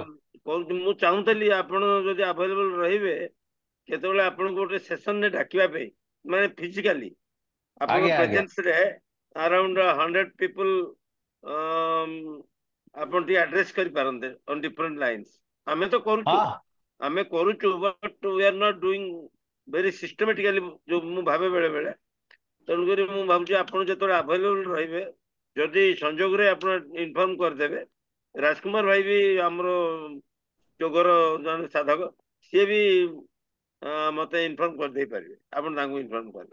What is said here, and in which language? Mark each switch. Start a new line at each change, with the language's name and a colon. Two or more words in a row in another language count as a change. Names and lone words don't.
Odia: ମୁଁ ଚାହୁଁଥିଲି ଆପଣ ଯଦି ଆଭେଲେବଲ ରହିବେ, କେତେବେଳେ ଆପଣଙ୍କୁ ଗୋଟେ ସେସନରେ ଡାକିବା ପାଇଁ, ମାନେ ଫିଜିକାଲି ଆପଣଙ୍କ ଆଜ୍ଞା ଆଜ୍ଞା ପ୍ରେଜେନ୍ସରେ
English: around 100 people
Odia: ଆପଣ ଟିକେ ଆଡ୍ରେସ୍ କରିପାରନ୍ତେ
English: on different lines.
Odia: ଆମେ ତ କରୁଛୁ, ହଁ
English: but we are not doing very systematically,
Odia: ଯୋଉ ମୁଁ ଭାବେ ବେଳେ ବେଳେ। ତେଣୁକରି ମୁଁ ଭାବୁଛି ଆପଣ ଯେତେବେଳେ ଆଭେଲେବଲ ରହିବେ, ଯଦି ସଂଯୋଗରେ ଆପଣ ଇନଫର୍ମ କରିଦେବେ। ରାଜକୁମାର ଭାଇ ବି ଆମର ଯୋଗର ଜଣେ ସାଧକ, ସିଏ ବି ମତେ ଇନଫର୍ମ କରିଦେଇ ପାରିବେ, ଆପଣ ତାଙ୍କୁ ଇନଫର୍ମ କରିବେ।